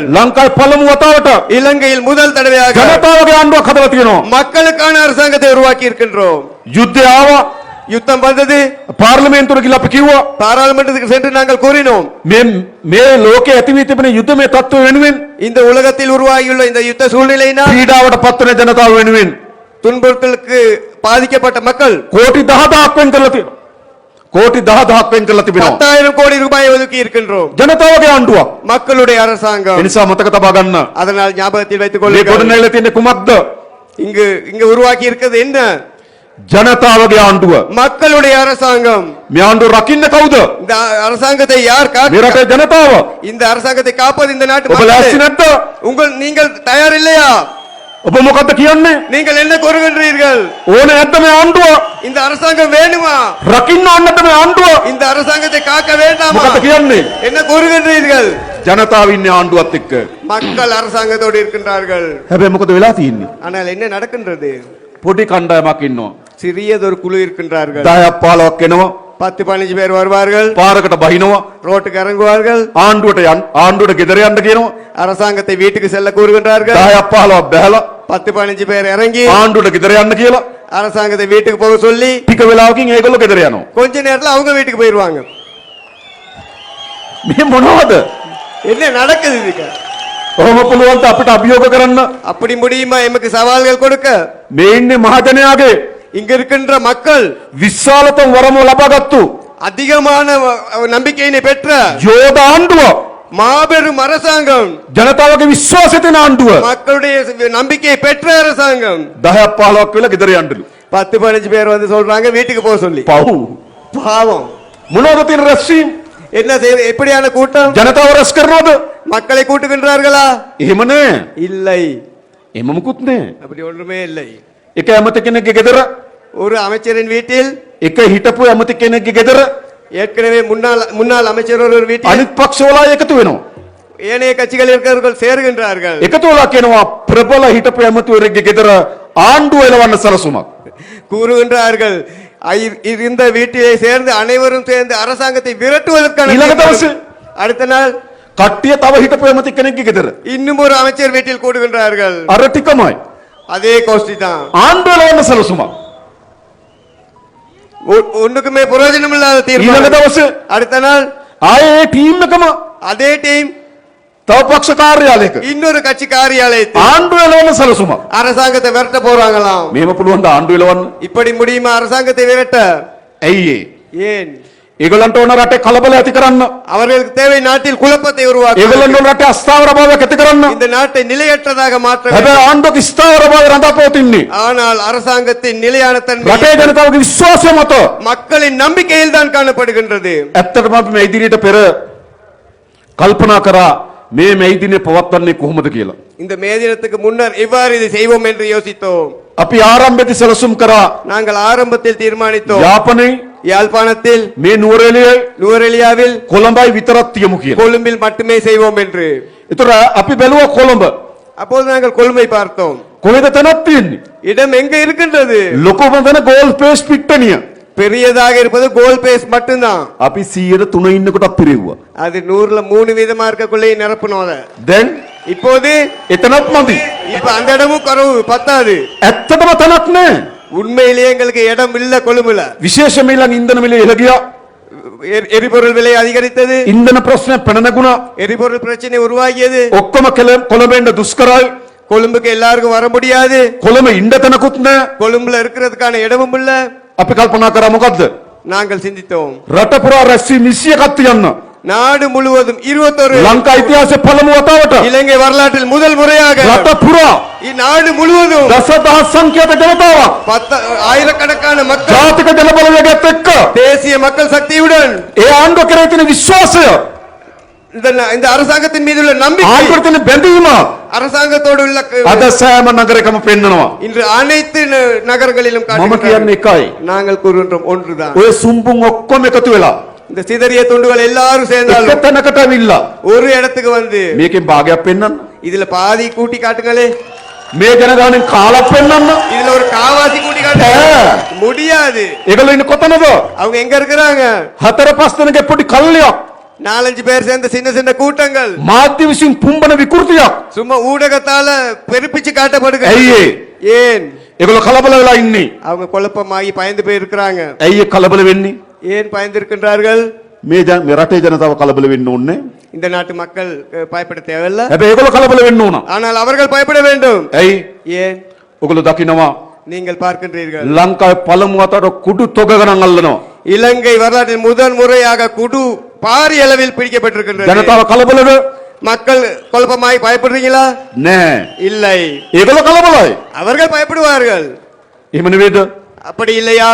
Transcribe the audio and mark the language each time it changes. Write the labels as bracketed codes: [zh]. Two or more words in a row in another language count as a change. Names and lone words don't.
[si] ලංකාවේ පළමු වතාවට [ta] இலங்கையில் முதல் தடவையாக [si] ජනතාවගේ ආණ්ඩුවක් හදලා තියෙනවා. [ta] மக்களுக்கான அரசாங்கத்தை உருவாக்கி இருக்கின்றோம். [si] යුද්ධය ආවා. [ta] யுத்தம் வந்தது. [si] පාර්ලිමේන්තුවට ගිහලා අපි කිව්වා [ta] பாராளுமன்றத்துக்கு சென்று நாங்கள் கூறினோம் [si] මේ ලෝකයේ ඇති වී තිබෙන යුද්ධමය තත්ත්ව වෙනුවෙන් [ta] இந்த உலகத்தில் உருவாகியுள்ள இந்த யுத்த சூழ்நிலையினால் [si] පීඩාවට පත්වන ජනතාව වෙනුවෙන් [ta] துன்புறுத்தலுக்கு பாதிக்கப்பட்ட மக்கள் [si] කෝටි 10000ක් වෙන් කරලා තියෙනවා. කෝටි 10000ක් වෙන් කරලා තිබෙනවා. [ta] 10,000 கோடி ரூபாய் ஒதுக்கி இருக்கின்றோம். [si] ජනතාවගේ ආණ්ඩුවක්. [ta] மக்களுடைய அரசாங்கம். [si] ඒ නිසා මතක තබා ගන්න. [ta] அதனால் ஞாபகத்தில் வைத்துக் [si] මේ [ta] கொள்ளுங்கள். [si] ගොඩනැගිලා තියෙන කුමක්ද? [ta] இங்கு உருவாக்கி இருக்கிறது என்ன? [si] ජනතාවගේ ආණ්ඩුව. [ta] மக்களுடைய அரசாங்கம். [si] මේ ආණ්ඩුව රකින්න කවුද? [ta] இந்த அரசாங்கத்தை யார் [si] මේ රටේ ජනතාව. [ta] இந்த அரசாங்கத்தை காப்பது இந்த நாட்டு [si] ඔබ ලෑස්ති [ta] மக்கள். [si] නැද්ද? [ta] நீங்கள் தயார் இல்லையா? [si] ඔබ මොකද්ද කියන්නේ? [ta] நீங்கள் என்ன கூறுகின்றீர்கள்? [si] ඕනේ නැද්ද මේ ආණ්ඩුව? [ta] இந்த அரசாங்கம் வேணுமா? [si] රකින්න ඕනද මේ ආණ්ඩුව? [ta] இந்த அரசாங்கத்தை காக்க வேண்டாமா? [si] මොකද්ද කියන්නේ? [ta] என்ன கூறுகின்றீர்கள்? [si] ජනතාව ඉන්නේ ආණ්ඩුවත් එක්ක. [ta] மக்கள் அரசாங்கத்தோடு இருக்கின்றார்கள். [si] හැබැයි මොකද වෙලා තියෙන්නේ? [ta] ஆனால் என்ன நடக்கின்றது? [si] පොඩි කණ්ඩායමක් ඉන්නවා. [ta] சிறியதொரு குழு இருக்கின்றார்கள். [si] 10ක් 15ක් එනවා. [ta] 10-15 பேர் வருவார்கள். [si] පාරකට බහිනවා. [ta] ரோட்டுக்கு இறங்குவார்கள். [si] ආණ්ඩුවට ගෙදර යන්න කියනවා. [ta] அரசாங்கத்தை வீட்டுக்கு செல்ல கூறுகின்றார்கள். [si] 10ක් 15ක් බැලලා [ta] 10-15 பேர் இறங்கி [si] ආණ්ඩුවට ගෙදර යන්න කියලා [ta] அரசாங்கத்தை வீட்டுக்கு போக சொல்லி [si] ටික වෙලාවකින් ඒගොල්ලෝ ගෙදර යනවා. [ta] கொஞ்ச நேரத்துல அவங்க வீட்டுக்கு போயிருவாங்க. [si] මේ මොනවද? [ta] என்ன நடக்குது இதுக்கு? [si] ඔහොම පුළුවන් ද අපිට අභියෝග කරන්න? [ta] அப்படி முடியுமா எமக்கு சவால்கள் கொடுக்க? [si] මේ ඉන්නේ මහජනයාගේ [ta] இங்க இருக்கின்ற மக்கள் [si] විශාලතම වරම ලබාගත්තු [ta] அதிகமான நம்பிக்கையினை பெற்ற [si] යෝධ ආණ්ඩුව. [ta] மாபெரும் அரசாங்கம். [si] ජනතාවගේ විශ්වාසය තියෙන ආණ්ඩුව. [ta] மக்களுடைய நம்பிக்கையை பெற்ற அரசாங்கம். [si] 10ක් 15ක් වෙලා ගෙදර යන්නලු. [ta] 10-15 பேர் வந்து சொல்றாங்க வீட்டுக்கு போக சொல்லி. [si] පව්. [ta] பாவம். [si] මොනවද තියෙන රැස්වීම? [ta] என்ன எப்படியான கூட்டம்? [si] ජනතාව රැස් කරනවද? [ta] மக்களை கூட்டுகின்றார்களா? [si] එහෙම නෑ. [ta] இல்லை. [si] එහෙම මුකුත් නෑ. [ta] அப்படி ஒன்றுமே இல்லை. [si] එක ඇමති කෙනෙක්ගේ ගෙදර, [ta] ஒரு அமைச்சரின் வீட்டில் [si] එක හිටපු ඇමති කෙනෙක්ගේ ගෙදර [ta] ஏற்கனவே முன்னாள் அமைச்சர் ஒரு வீட்டில் [si] අනිත් පක්ෂවලා එකතු වෙනවා. [ta] ஏனைய கட்சிகள் இருக்கிறவர்கள் சேருகின்றார்கள். [si] එකතු වෙලා කියනවා ප්‍රබල හිටපු ඇමතිවරයෙක්ගේ ගෙදර ආණ්ඩුව එලවන්න සලසුමක්. [ta] கூறுகின்றார்கள் இந்த வீட்டிலே சேர்ந்து அனைவரும் சேர்ந்து அரசாங்கத்தை விரட்டுவதற்கான [si] ඊළඟ දවසේ [ta] அடுத்த நாள் [si] කට්ටිය තව හිටපු ඇමති කෙනෙක්ගේ ගෙදර [ta] இன்னும் ஒரு அமைச்சர் வீட்டில் கூடுகின்றார்கள். [si] අර ටිකමයි [ta] அதே கோஷ்டி தான். [si] ආණ්ඩුව එලවන්න සලසුමක්. [ta] ஒண்ணுக்குமே பிரயோஜனம் இல்லாத [si] ඊළඟ [ta] தீர்மானம். [si] දවසේ [ta] அடுத்த நாள் [si] ආයේ ඒ ටීම් එකම [ta] அதே டீம் [si] තව පක්ෂ කාර්යාලයක [ta] இன்னொரு கட்சி காரியாலயத்தில் [si] ආණ්ඩුව එලවන්න සලසුමක්. [ta] அரசாங்கத்தை விரட்ட போறாங்களாம். [si] මේව පුළුවන් ද ආණ්ඩුව එලවන්න? [ta] இப்படி முடியுமா அரசாங்கத்தை விரட்ட? [si] ඇයි ඒ? [ta] ஏன்? [si] ඒගොල්ලන්ට ඕන රටේ කලබල ඇති කරන්න. [ta] அவர்களுக்கு தேவை நாட்டில் குழப்பத்தை உருவாக்க [si] ඒගොල්ලන්ට ඕන රටේ අස්ථාවරභාවයක් ඇති කරන්න. [ta] இந்த நாட்டை நிலையற்றதாக மாற்ற வேண்டும். [si] හැබැයි ආණ්ඩුවක ස්ථාවරභාවය රඳා පවතින්නේ [ta] ஆனால் அரசாங்கத்தின் நிலையான தன்மை [si] රටේ ජනතාවගේ විශ්වාසය මත. [ta] மக்களின் நம்பிக்கையில் தான் காணப்படுகின்றது. [si] ඇත්තටම අපි මේ ඉදිරියට පෙර කල්පනා කරා මේ දිනේ පවත්වන්නේ කොහොමද කියලා. [ta] இந்த மே தினத்துக்கு முன்னர் எவ்வாறு இதை செய்வோம் என்று யோசித்தோம். [si] අපි ආරම්භයේදී සැලසුම් කරා [ta] நாங்கள் ஆரம்பத்தில் தீர்மானித்தோம் [si] යාපනයේ [ta] யாழ்ப்பாணத்தில் [si] මේ නුවරඑළියයි [ta] நுவரெலியாவில் [si] කොළඹයි විතරක් තියමු කියලා. [ta] கொழும்பில் மட்டுமே செய்வோம் என்று. [si] ඒතර අපි බැලුවා කොළඹ. [ta] அப்போது நாங்கள் கொழும்பை பார்த்தோம். [si] කොහෙද තැනක් තියෙන්නේ? [ta] இடம் எங்க இருக்கின்றது? [si] ලොකුම තැන ගෝල් පේස් පිට්ටනිය. [ta] பெரியதாக இருப்பது கோல் பேஸ் மட்டும்தான். [si] අපි 103 ඉන්නකොටත් පිරෙව්වා. [ta] அது 100ல 3 வீதமா இருக்கக்குள்ளே நிரப்பணும் அத. [si] දැන් [ta] இப்போது [si] එතනත් මදි. [ta] இப்ப அந்த இடமும் குறைவு பத்தாது. [si] ඇත්තටම තැනක් නැහැ. [ta] உண்மையிலேயே எங்களுக்கு இடம் இல்ல கொழும்புல. [si] විශේෂයෙන්ම ඊළඟ ඉන්ධන මිල ඉහළ ගියා. [ta] எரிபொருள் விலை அதிகரித்தது. [si] ඉන්ධන ප්‍රශ්න පැන නැගුණා. [ta] எரிபொருள் பிரச்சனை உருவாகியது. [si] ඔක්කොම කොළඹෙන්න දුෂ්කරයි. [ta] கொழும்புக்கு எல்லாருக்கும் வர முடியாது. [si] කොළඹ ඉන්න තැනකුත් නැහැ. [ta] கொழும்புல இருக்கிறதுக்கான இடமும் இல்ல. [si] අපි කල්පනා කරා මොකද්ද? [ta] நாங்கள் சிந்தித்தோம். [si] රට පුරා රැස්වීම 21ක් තියන්න. [ta] நாடு முழுவதும் 21 [si] ලංකා ඉතිහාසයේ පළමු වතාවට [ta] இலங்கை வரலாற்றில் முதல் முறையாக [si] රට පුරා [ta] இந்நாடு முழுவதும் [si] දසදහස් සංඛ්‍යාත ජනතාවක් [ta] ஆயிரக்கணக்கான மக்கள் [si] ජාතික ජනබලවේගයත් එක්ක [ta] தேசிய மக்கள் சக்தியுடன் [si] ඒ ආණ්ඩුව කරේ තියෙන විශ්වාසය [ta] இந்த அரசாங்கத்தின் மீது உள்ள நம்பிக்கை [si] ආණ්ඩුවට තියෙන බැඳීම [ta] அரசாங்கத்தோடு உள்ள [si] අද සෑම නගරයකම පෙන්නනවා. [ta] இன்று அனைத்து நகரங்களிலும் [si] මම කියන්නේ එකයි. [ta] நாங்கள் கூறுகின்றோம் ஒன்றுதான். [si] ඔය සුම්බුන් ඔක්කොම එකතු වෙලා [ta] இந்த சிதறிய துண்டுகள் எல்லாரும் சேர்ந்தாலும் [si] එක තැනකට ඇවිල්ලා [ta] ஒரு இடத்துக்கு வந்து [si] මේකෙන් භාගයක් පෙන්නන්න. [ta] இதுல பாதி கூட்டி காட்டுங்களே. [si] මේ ජනගහනෙන් කාලක් පෙන්නන්න. [ta] இதுல ஒரு காவாசி கூட்டி காட்டுங்க. முடியாது. [si] ඒගොල්ලෝ ඉන්නේ කොතනද? [ta] அவங்க எங்க இருக்கிறாங்க? [si] හතර පස් දෙනෙක් පොඩි කල්ලියක්. [ta] 4-5 பேர் சேர்ந்த சின்ன சின்ன கூட்டங்கள் [si] මාධ්‍ය විසින් පුම්බන විකෘතියක්. [ta] சும்மா ஊடகத்தால பெருப்பிச்சு காட்டப்படுகிறது. [si] ඇයි [ta] ஏன் [si] ඒගොල්ලෝ කලබල වෙලා ඉන්නේ? [ta] அவங்க குழப்பமாகி பயந்து போய் இருக்கிறாங்க. [si] ඇයි කලබල වෙන්නේ? [ta] ஏன் பயந்து இருக்கின்றார்கள்? [si] මේ රටේ ජනතාව කලබල වෙන්න ඕනේ. [ta] இந்த நாட்டு மக்கள் பயப்பட தேவையில்லை. [si] හැබැයි ඒගොල්ලෝ කලබල වෙන්න ඕන. [ta] ஆனால் அவர்கள் பயப்பட வேண்டும். [si] ඇයි? [ta] ஏன்? [si] ඔගොල්ලෝ දකිනවා [ta] நீங்கள் பார்க்கின்றீர்கள் [si] ලංකාවේ පළමු වතාවට කුඩු තොග ගණන් අල්ලනවා. [ta] இலங்கை வரலாற்றில் முதல் முறையாக குடு பாரிய அளவில் பிடிக்கப்பட்டிருக்கின்றது. [si] ජනතාව කලබලද? [ta] மக்கள் குழப்பமாய் பயப்படுறீங்களா? [si] නෑ. [ta] இல்லை. [si] ඒගොල්ලෝ කලබලයි. [ta] அவர்கள் பயப்படுவார்கள். [si] එහෙම නෙවෙයිද? [ta] அப்படி இல்லையா?